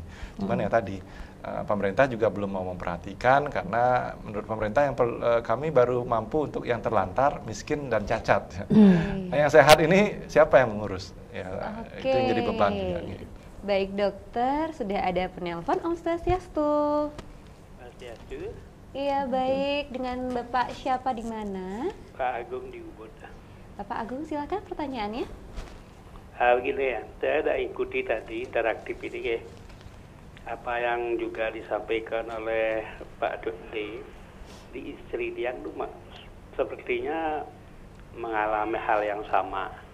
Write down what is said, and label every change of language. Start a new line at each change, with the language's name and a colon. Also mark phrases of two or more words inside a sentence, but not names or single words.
Indonesian: Cuman ya tadi pemerintah juga belum mau memperhatikan, karena menurut pemerintah kami baru mampu untuk yang terlantar, miskin dan cacat. Nah, yang sehat ini siapa yang mengurus? Ya, itu yang jadi beban juga. Gitu. Baik dokter, sudah ada penelpon. Om Swastiastu. Swastiastu. Iya baik, dengan Bapak siapa di mana? Pak Agung di Ubud. Bapak Agung silakan pertanyaannya. Begini ya, saya ada ikuti tadi interaktif ini ya. Apa yang juga disampaikan oleh Pak Dodi, di istri dia itu sepertinya mengalami hal yang sama.